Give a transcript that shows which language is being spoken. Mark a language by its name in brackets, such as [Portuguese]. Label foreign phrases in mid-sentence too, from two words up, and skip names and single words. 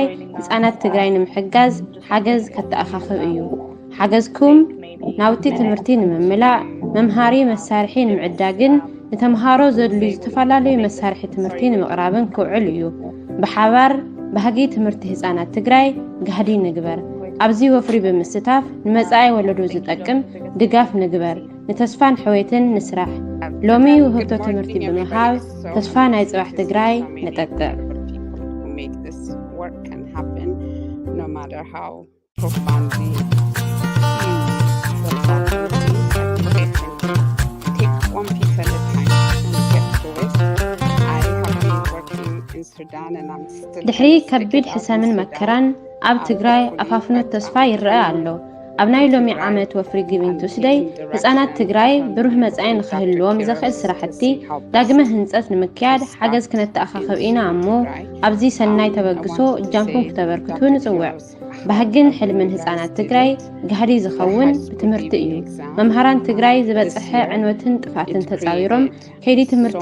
[Tigrinya] ህፃናት ትግራይ ንምሕጋዝ ሓገዝ ከተኣኻኽብ እዩ ሓገዝኩም ናውቲ ትምህርቲ ንምምላእ መምሃሪ መሳርሒ ንምዕዳግን ንተምሃሮ ዘድልዩ ዝተፈላለዩ መሳርሒ ትምህርቲ ንምቕራብን ክውዕል እዩ ብሓባር ባህጊ ትምህርቲ ህፃናት ትግራይ ጋህዲ ንግበር ኣብዚ ወፍሪ ብምስታፍ ንመጻኢ ወለዶ ዝጠቅም ድጋፍ ንግበር ንተስፋን ሕወይትን ንስራሕ ሎሚ ውህብቶ ትምህርቲ ብምሃብ ተስፋ ናይ ጽባሕ ትግራይ ነጠጥዕ [English] no matter how profoundly take one piece at a time and get through it. I have been working Sudan and I'm still [Tigrinya] ድሕሪ [English] gonna stick [Tigrinya] ከቢድ [English] it out in [Tigrinya] ሕሰምን [English] Sudan. [Tigrinya] መከራን ኣብ ትግራይ [English] Hopefully, [Tigrinya] ኣፋፍኖት [English] but [Tigrinya] ተስፋ [English] I'm [Tigrinya] ይረአ ኣሎ። ኣብ ናይ ሎሚ ዓመት ወፍሪ ጊቪንግ ቱስደይ ህፃናት ትግራይ ብሩህ መጻኢ ንክህልዎም ዘኽእል ስራሕቲ ዳግመ ህንፀት ንምክያድ ሓገዝ ክነተኣኻኽብ ኢና እሞ ኣብዚ ሰናይ ተበግሶ እጃምኩም ክተበርክቱ ንጽውዕ። ባህግን ሕልምን ህፃናት ትግራይ ጋህዲ ዝኸውን ብትምህርቲ እዩ። መምሃራን ትግራይ ዝበፅሐ ዕንወትን ጥፋትን ተፃዊሮም ከይዲ ትምህርቲ